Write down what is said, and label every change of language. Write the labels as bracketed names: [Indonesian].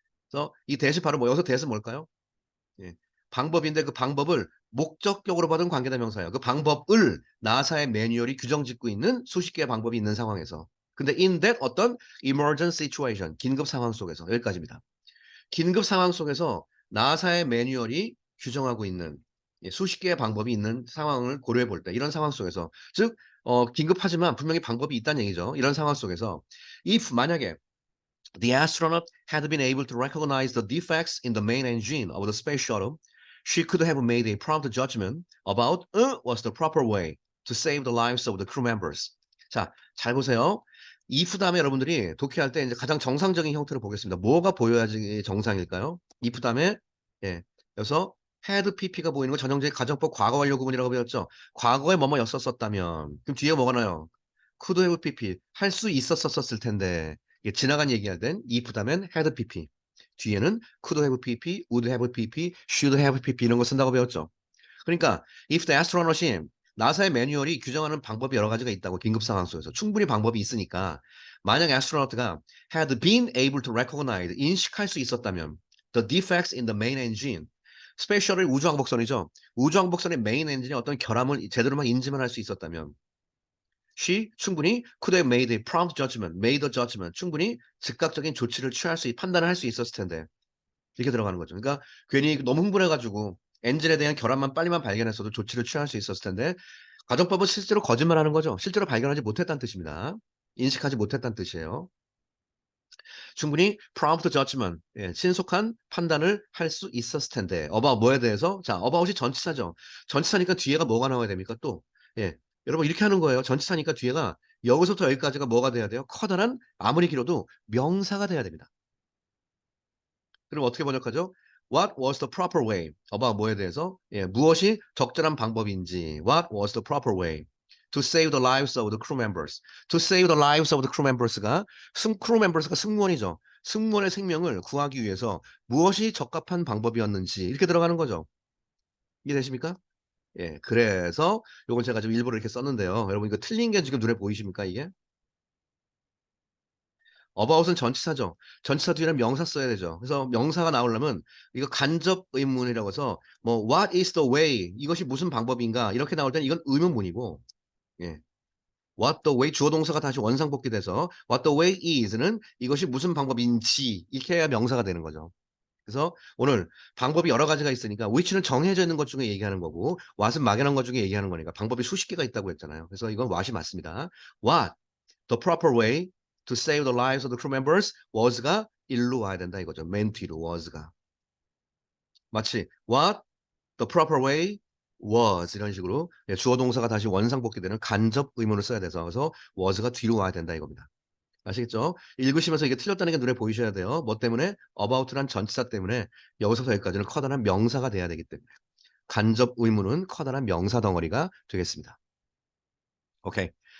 [Korean] 그래서 이 대시 바로 뭐 여기서 대시 뭘까요? 예. 방법인데 그 방법을 목적격으로 받은 관계대명사예요. 그 방법을 나사의 매뉴얼이 규정 짓고 있는 수십 개의 방법이 있는 상황에서. 근데 in that 어떤 [English] emergency situation, [Korean] 긴급 상황 속에서 여기까지입니다. 긴급 상황 속에서 나사의 매뉴얼이 규정하고 있는 예, 수십 개의 방법이 있는 상황을 고려해 볼 때 이런 상황 속에서 즉 긴급하지만 분명히 방법이 있다는 얘기죠. 이런 상황 속에서 [English] if 만약에 the astronaut had been able to recognize the defects in the main engine of the space shuttle, she could have made a prompt judgment about what's the proper way to save the lives of the crew members. [Korean] 자, 잘 보세요. if 다음에 여러분들이 독해할 때 이제 가장 정상적인 형태로 보겠습니다. 뭐가 보여야지 정상일까요? if 다음에 예, 여기서 had pp가 보이는 건 전형적인 가정법 과거 완료 구문이라고 배웠죠. 과거에 뭐뭐였었었다면 그럼 뒤에 뭐가 나요? could have pp 할 수 있었었을 텐데 이게 지나간 얘기할 땐 if 다음엔 had pp 뒤에는 [English] could have pp, would have pp, should have pp [Korean] 이런 거 쓴다고 배웠죠. 그러니까 if the astronaut이 나사의 매뉴얼이 규정하는 방법이 여러 가지가 있다고 긴급 상황 속에서 충분히 방법이 있으니까 만약 애스트로나트가 [English] had been able to recognize [Korean] 인식할 수 있었다면 [English] the defects in the main engine [Korean] 스페셜의 우주왕복선이죠. 우주왕복선의 메인 엔진에 어떤 결함을 제대로만 인지만 할 수 있었다면 she 충분히 [English] could have made a prompt judgment, made a judgment [Korean] 충분히 즉각적인 조치를 취할 수 판단을 할 수 있었을 텐데 이렇게 들어가는 거죠. 그러니까 괜히 너무 흥분해가지고 엔진에 대한 결함만 빨리만 발견했어도 조치를 취할 수 있었을 텐데 가정법은 실제로 거짓말하는 거죠. 실제로 발견하지 못했다는 뜻입니다. 인식하지 못했다는 뜻이에요. 충분히 [English] prompt judgment, [Korean] 예, 신속한 판단을 할 수 있었을 텐데 about 뭐에 대해서? 자, about이 전치사죠. 전치사니까 뒤에가 뭐가 나와야 됩니까? 또 예, 여러분 이렇게 하는 거예요. 전치사니까 뒤에가 여기서부터 여기까지가 뭐가 돼야 돼요? 커다란 아무리 길어도 명사가 돼야 됩니다. [English] 그럼 어떻게 번역하죠? What was the proper way? [Korean] about 뭐에 대해서? 예, 무엇이 적절한 방법인지. [English] What was the proper way to save the lives of the crew members? To save the lives of the crew members가 crew members가 [Korean] 승무원이죠. 승무원의 생명을 구하기 위해서 무엇이 적합한 방법이었는지 이렇게 들어가는 거죠. 이해되십니까? 예, 그래서 요건 제가 좀 일부러 이렇게 썼는데요. 여러분 이거 틀린 게 지금 눈에 보이십니까 이게? about은 전치사죠. 전치사 뒤에는 명사 써야 되죠. 그래서 명사가 나오려면 이거 간접 의문이라고 해서 뭐 [English] what is the way [Korean] 이것이 무슨 방법인가 이렇게 나올 때는 이건 의문문이고 예. what the way 주어 동사가 다시 원상복귀돼서 [English] what the way is [Korean] 는 이것이 무슨 방법인지 이렇게 해야 명사가 되는 거죠. 그래서 오늘 방법이 여러 가지가 있으니까 which는 정해져 있는 것 중에 얘기하는 거고 what은 막연한 것 중에 얘기하는 거니까 방법이 수십 개가 있다고 했잖아요. 그래서 이건 what이 맞습니다. [English] what the proper way to save the lives of the crew members was가 [Korean] 일로 와야 된다 이거죠. 맨 뒤로 was가. 마치 [English] what the proper way was [Korean] 이런 식으로 예, 주어 동사가 다시 원상복귀되는 간접 의문을 써야 돼서 그래서 was가 뒤로 와야 된다 이겁니다. 아시겠죠? 읽으시면서 이게 틀렸다는 게 눈에 보이셔야 돼요. 뭐 때문에? about란 전치사 때문에 여기서부터 여기까지는 커다란 명사가 돼야 되기 때문에 간접 의문은 커다란 명사 덩어리가 되겠습니다. 오케이.